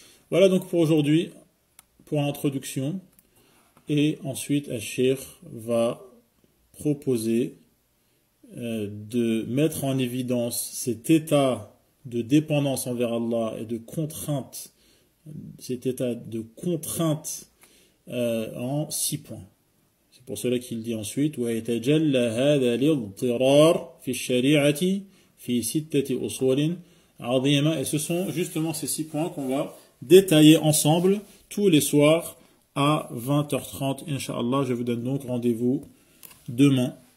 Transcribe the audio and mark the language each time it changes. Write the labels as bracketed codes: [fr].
[fr] Voilà donc pour aujourd'hui, pour l'introduction, et ensuite Al-Cheikh va proposer de mettre en évidence cet état de dépendance envers Allah et de contrainte, cet état de contrainte en 6 points. C'est pour cela qu'il dit ensuite [ar] وَيَتَجَلَّ هَذَا الْاضْطِرَارُ فِي الشَّرِيعَةِ فِي 6 أُصُولٍ عَظِيمَةٍ. [fr] Et ce sont justement ces 6 points qu'on va détailler ensemble tous les soirs à 20h30, Inch'Allah. Je vous donne donc rendez-vous demain.